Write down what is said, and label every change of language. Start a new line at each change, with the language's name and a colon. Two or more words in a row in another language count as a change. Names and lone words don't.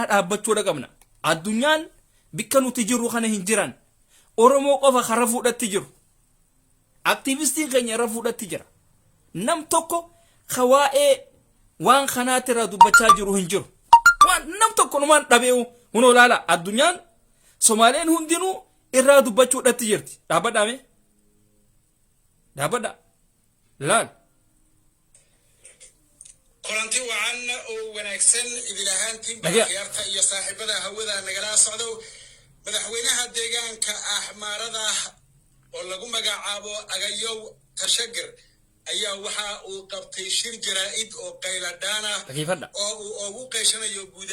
Oromo: dhaabbachuudha qabna addunyaan bikka nuti jiru kana hin jiran oromoo qofa kara fuudhatti jiru aktiivistiin keenya irra fuudhatti jira nam tokko kawaa'ee waan kanaatti irra dubbachaa jiru hin jiru waan nam tokko numaan dhabee'u hunoo laala addunyaan somaaleen hundinuu irraa dubbachuudhatti jirti dhaabbadhaame dhaabbadha laal
Somali: kulanti wacan oo wanaagsan idil ahaantiin bakhyaarta iyo saaxiibada hawada nagala socdo madaxweynaha deegaanka axmaarada oo lagu magacaabo agayow tashagir ayaa waxa uu qabtay shir jaraa'id oo qayladhaana oo uu ugu qeeshanayo guud